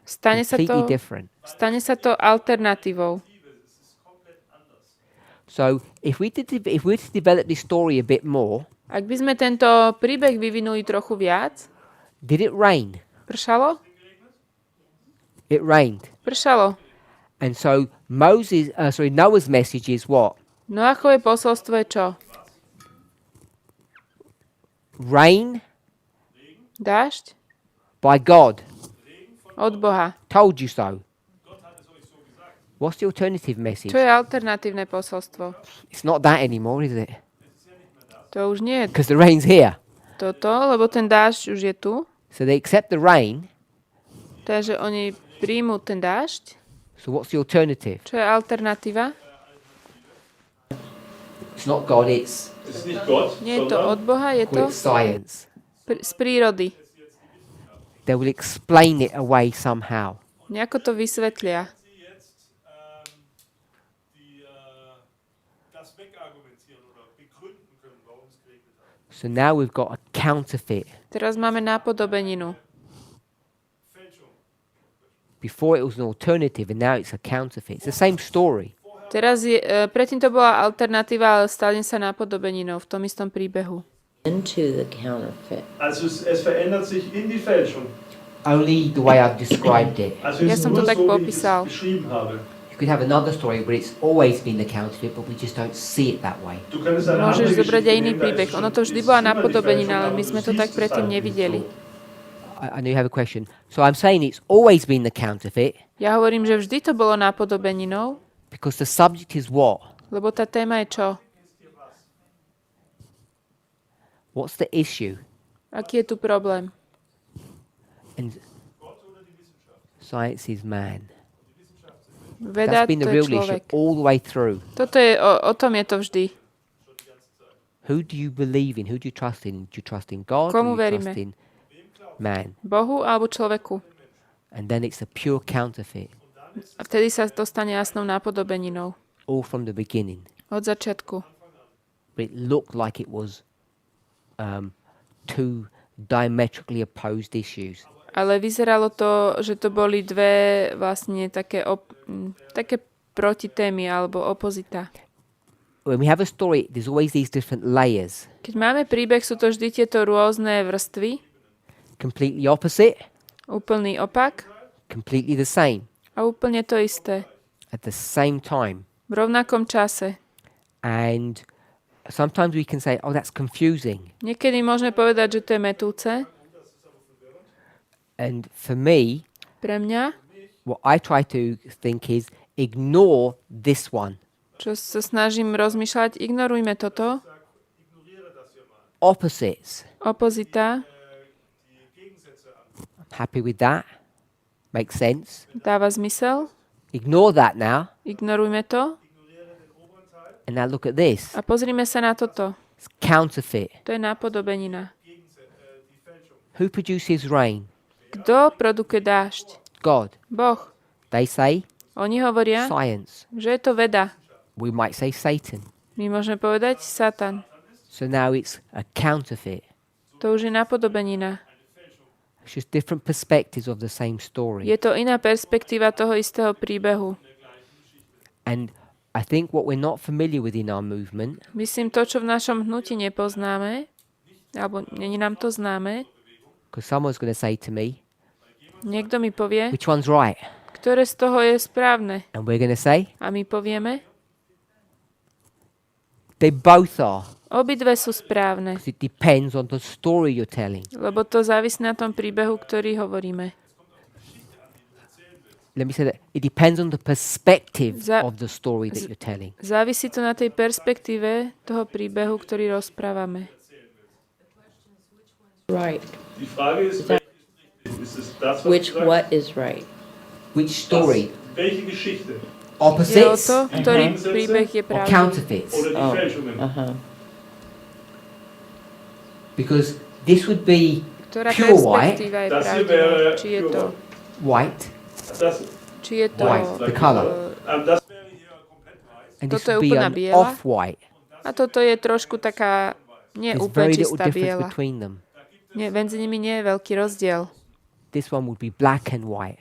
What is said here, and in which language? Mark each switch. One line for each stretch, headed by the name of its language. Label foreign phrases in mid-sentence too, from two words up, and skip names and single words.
Slovak: Stane sa
English: completely to- different.
Slovak: Stane sa to alternatívou.
English: So if we were to develop this story a bit more,
Slovak: Ak by sme tento príbeh vyvinuli trochu viac,
English: did it rain?
Slovak: pršalo?
English: It rained.
Slovak: Pršalo.
English: And so Noah's message is what?
Slovak: Noachové posolstvo je čo?
English: Rain
Slovak: Dážď?
English: by God.
Slovak: Od Boha.
English: Told you so. What's the alternative message?
Slovak: Čo je alternatívne posolstvo?
English: It's not that anymore, is it?
Slovak: To už nie je
English: Because the rain's here.
Slovak: toto, lebo ten dážď už je tu.
English: So they accept the rain.
Slovak: Takže oni príjmú ten dážď.
English: So what's the alternative?
Slovak: Čo je alternatíva?
English: It's not God, it's
German: Es ist nicht Gott,
Slovak: Nie je to od
German: sondern
Slovak: Boha, je to
English: science.
Slovak: z prírody.
English: They will explain it away somehow.
Slovak: Nejako to vysvetlia.
German: das wegargumentieren oder begründen können, warum es geregnet hat.
English: So now we've got a counterfeit.
Slovak: Teraz máme nápodobeninu.
English: Before it was an alternative and now it's a counterfeit. It's the same story.
Slovak: Teraz predtým to bola alternatíva, ale stane sa nápodobeninou v tom istom príbehu.
English: Into the counterfeit.
German: Also es verändert sich in die Fälschung.
English: Only the way I've described it.
German: Also
Slovak: Ja
German: es ist
Slovak: som to
German: nur
Slovak: tak
German: so, wie ich
Slovak: popísal.
German: es beschrieben habe.
English: You could have another story where it's always been the counterfeit, but we just don't see it that way.
German: Du könntest eine
Slovak: Môžeš
German: andere
Slovak: zobrať aj
German: Geschichte
Slovak: iný
German: nehmen, da
Slovak: príbeh.
German: ist schon-
Slovak: Ono to vždy
German: ist
Slovak: bola
German: immer die
Slovak: napodobenina,
German: Fälschung,
Slovak: ale
German: aber
Slovak: my
German: du
Slovak: sme to
German: siehst
Slovak: tak
German: es
Slovak: predtým
German: halt nicht
Slovak: nevideli.
German: so.
English: I know you have a question. So I'm saying it's always been the counterfeit
Slovak: Ja hovorím, že vždy to bolo nápodobeninou,
English: because the subject is what?
Slovak: lebo tá téma je čo?
English: What's the issue?
Slovak: Aký je tu problém?
English: And science is man.
Slovak: Veda,
English: That's been
Slovak: to
English: the
Slovak: je
English: real issue
Slovak: človek.
English: all the way through.
Slovak: Toto je, o tom je to vždy.
English: Who do you believe in? Who do you trust in? Do you trust in God
Slovak: Komu
English: or do you
Slovak: veríme?
English: trust in man?
Slovak: Bohu alebo človeku.
English: And then it's a pure counterfeit,
Slovak: A vtedy sa to stane jasnou nápodobeninou.
English: all from the beginning.
Slovak: Od začiatku.
English: But it looked like it was two diametrically opposed issues.
Slovak: Ale vyzeralo to, že to boli dve vlastne také protitémy alebo opozita.
English: When we have a story, there's always these different layers.
Slovak: Keď máme príbeh, sú to vždy tieto rôzne vrstvy,
English: Completely opposite,
Slovak: úplný opak
English: completely the same,
Slovak: a úplne to isté.
English: at the same time.
Slovak: V rovnakom čase.
English: And sometimes we can say, oh, that's confusing.
Slovak: Niekedy môžeme povedať, že to je metúce.
English: And for me,
Slovak: Pre mňa,
English: what I try to think is ignore this one.
Slovak: čo sa snažím rozmýšľať, ignorujme toto.
English: Opposites.
Slovak: Opozita,
English: Happy with that? Makes sense.
Slovak: dáva zmysel.
English: Ignore that now.
Slovak: Ignorujme to.
English: And now look at this.
Slovak: A pozrime sa na toto.
English: It's counterfeit.
Slovak: To je nápodobenina.
English: Who produces rain?
Slovak: Kto produkuje dážď?
English: God.
Slovak: Boh.
English: They say
Slovak: Oni hovoria,
English: science.
Slovak: že je to veda.
English: We might say Satan.
Slovak: My môžeme povedať Satan.
English: So now it's a counterfeit.
Slovak: To už je nápodobenina.
English: It's just different perspectives of the same story.
Slovak: Je to iná perspektíva toho istého príbehu.
English: And I think what we're not familiar with in our movement
Slovak: Myslím, to, čo v našom hnutí nepoznáme, alebo není nám to známe,
English: because someone's going to say to me,
Slovak: niekto mi povie,
English: which one's right?
Slovak: ktoré z toho je správne.
English: And we're going to say,
Slovak: A my povieme,
English: they both are.
Slovak: obidve sú správne,
English: Because it depends on the story you're telling.
Slovak: lebo to závisí na tom príbehu, ktorý hovoríme.
English: Let me say that. It depends on the perspective Za- of the story that you're telling.
Slovak: Závisí to na tej perspektíve toho príbehu, ktorý rozprávame.
English: Right.
German: Die Frage ist, ist es das, was
English: Which,
German: du sagst?
English: what is right? Which story?
German: Welche Geschichte?
Slovak: Je o
English: Opposites
Slovak: to, ktorý príbeh je
English: or
Slovak: pravdivý.
English: counterfeits?
German: Oder die Oh. Fälschungen? Uh-huh.
English: Because this would be
Slovak: Ktorá
English: pure white,
Slovak: perspektíva je
German: Das hier
Slovak: pravdivá.
German: wäre
Slovak: Či je to,
English: white,
German: Das,
Slovak: či je to
English: White, the colour.
German: das wäre hier komplett weiß.
English: and this
Slovak: Toto je
English: would be
Slovak: úplná
English: an
Slovak: biela.
English: off-white.
Slovak: A toto je trošku taká, nie
English: There's
Slovak: úplne
English: very little
Slovak: čistá
English: difference
Slovak: biela.
English: between them.
Slovak: Nie, medzi nimi nie je veľký rozdiel.
English: This one would be black and white.